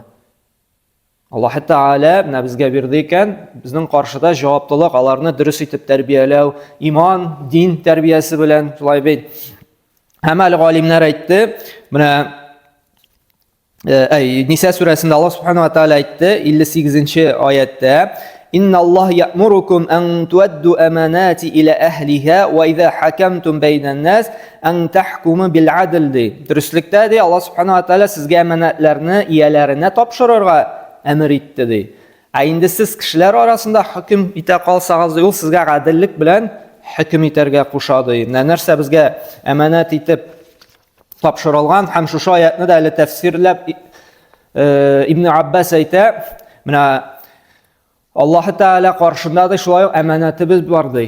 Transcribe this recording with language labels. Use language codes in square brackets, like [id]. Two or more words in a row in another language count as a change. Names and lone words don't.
[tt] Аллаһ Тәала безгә бирде икән, безнең каршыда җаваплылык, аларны дөрес итеп тәрбияләү, иман, дин тәрбиясе белән, шулай бит. Һәм әле галимнәр әйтте, менә Ниса сүрәсендә [ar] الله سبحانه وتعالى [tt] әйтте, 58-нче аятта: [ar] «إن الله يأمركم أن تؤدوا الأمانات إلى أهلها وإذا حكمتم بين الناس أن تحكموا بالعدل». [tt] Дөрестлектә ди, [ar] الله سبحانه وتعالى [tt] сезгә аманатларны ияләренә тапшырырга әмер итте ди. Инде сез кешеләр арасында хөкем итә калсагыз, ул сезгә гаделлек белән хөкем итәргә куша ди. Нәрсә безгә әманат итеп тапшырылган, һәм шушы аятны да әле тәфсирләп Ибн Аббас әйтә, менә Аллаһ Тәала каршында да шулай әманатыбыз бар ди.